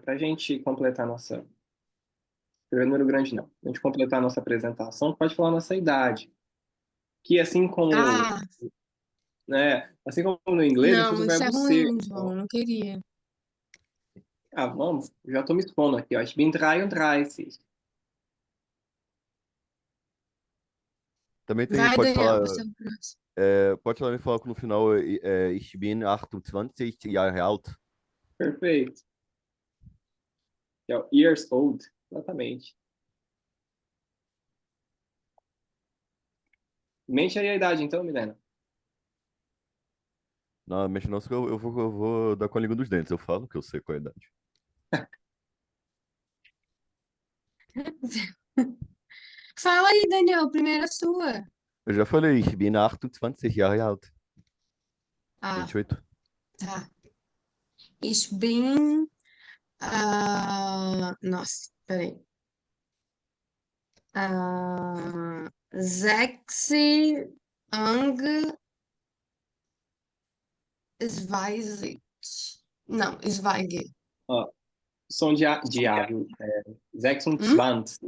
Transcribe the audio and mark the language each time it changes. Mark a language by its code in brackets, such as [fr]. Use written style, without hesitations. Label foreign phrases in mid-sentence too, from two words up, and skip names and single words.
[pt] Para a gente completar nossa. Escrever número grande não. Para a gente completar nossa apresentação, pode falar a nossa idade. Que assim como, Ah, né? Assim como no inglês, a gente usa não, o isso é verbo ser. ruim, João. Eu Então, não queria. vamos, já estou me expondo aqui, ó. [de] Ich bin 33. [pt] Também tem, Vai, pode Daniel, falar, você é o próximo. pode também falar que no final [de] ich bin 28 Jahre alt. [pt] Perfeito. Que é o [en] years old. [pt] Exatamente. Mente aí a idade, então, Milena. Não, mexe não, senão eu vou dar com a língua dos dentes. Eu falo que eu sei qual é a idade. Fala aí, Daniel, primeira sua. Eu já falei, [de] ich bin 28 Jahre alt. [pt] Ah, 28. [de] tá. Ich bin. [pt] Nossa, peraí. [de] Sechs Ang Zweizig. [pt] Não, Zweig. Ó, som de A, viu? 26.